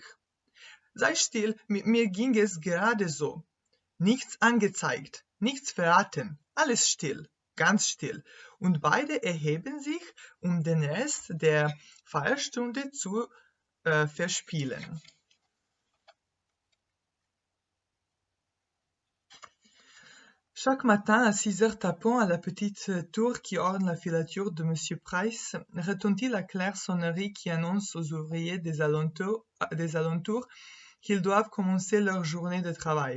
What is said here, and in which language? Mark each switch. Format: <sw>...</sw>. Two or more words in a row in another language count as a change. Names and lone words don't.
<de>Sei still, mit mir ging es gerade so. Nichts angezeigt, nichts verraten, alles still, ganz still. Und beide erheben sich, um den Rest der Feierstunde zu verspielen.</de> <fr>Chaque matin, à 6 heures tapant à la petite tour qui orne la filature de Monsieur Price, retentit la claire sonnerie qui annonce aux ouvriers des alentours qu'ils doivent commencer leur journée de travail.</fr>